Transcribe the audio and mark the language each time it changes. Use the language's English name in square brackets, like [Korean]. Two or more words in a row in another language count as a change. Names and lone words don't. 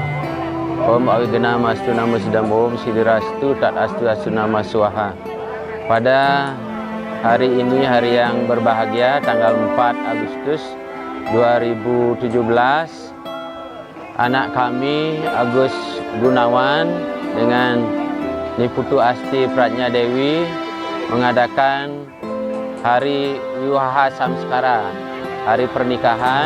[Sanskrit] ओं अविगेनम अस्तु नमो सिद्धं ओं सिदिरस्तु तत् अस्तु अस्तु नम स्वाहा. [Indonesian] Pada hari ini, hari yang berbahagia, tanggal 4 Agustus 2017, anak kami Agus Gunawan dengan Niputu Asti Pratnya Dewi mengadakan Hari Wiwaha Samskara, hari pernikahan.